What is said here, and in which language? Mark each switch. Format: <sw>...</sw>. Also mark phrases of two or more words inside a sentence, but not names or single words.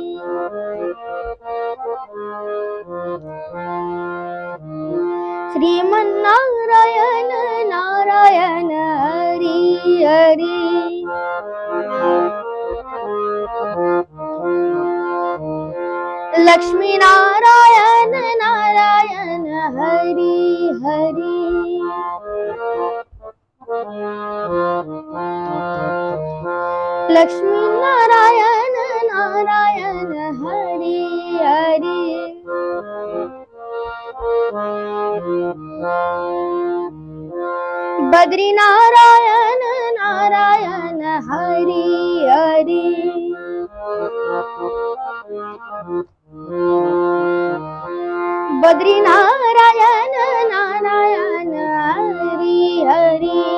<bn>শ্রীমন্নারায়ণ নারায়ণ হরি হরি, লক্ষ্মী নারায়ণ নারায়ণ হরি হরি,</bn> <hi>लक्ष्मी नारायण नारायण हरि हरि, बद्री नारायण नारायण हरि हरि, बद्री नारायण नारायण हरि हरि,</hi>